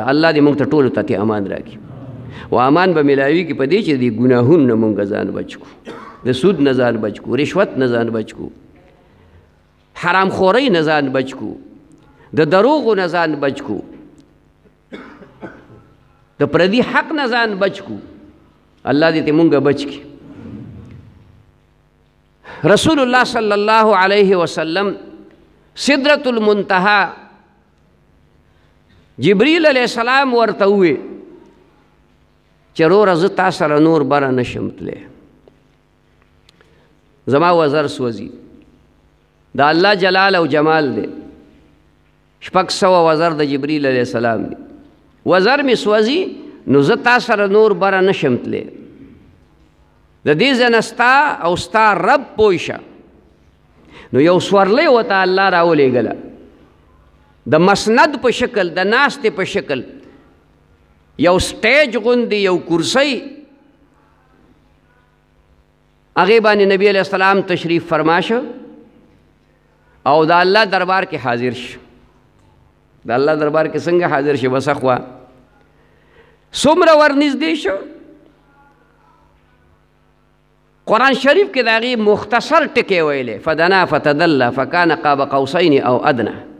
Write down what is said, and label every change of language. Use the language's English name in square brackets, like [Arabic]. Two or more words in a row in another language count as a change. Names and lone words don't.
[Pashto] الله دې موږ ته ټولو ته امان راکړي، و امان به میلاویږي په دې چې د ګناهونو نه موږ ځان بچ کړو، د سود نه ځان بچ کړو، رشوت نه ځان بچ کړو، حرام خورۍ نه ځان بچ کړو، د دروغو نه ځان بچ کړو، د پردي حق نه ځان بچ کړو. الله دې موږ بچ کړي. رسول الله [Arabic] صلی الله علیه وسلم [Pashto] سدرۃ المنتہا جبریل [Arabic] علیہ السلام [Pashto] ورته ووی چې وروره زه تا سره نور بره نشم تلی، زما وزر سوځي. د الله جلال او جمال دی، 600 وزر د جبریل [Arabic] علیہ السلام [Pashto] دی، وزر مې سوځي نو زه تا سره نور بره نشم تلی. د دې ځای نه ستا او ستا رب پوه شه. نو یو سورلی ورته الله راولېږله د مسند په شکل، د ناستې په شکل، یو سټیج غوندې یو کرسی، هغې باندې نبی [Arabic] علیہ السلام [Pashto] تشریف فرما شو او د الله دربار کې حاضر شو. د الله دربار کې څنګه حاضر شو؟ بس اخوا څومره ورنږدې شو، قرآن شریف کې د هغې مختصر ټکې ویلې، [Arabic] فدنا فتدلى فکان قاب قوسین او ادنى.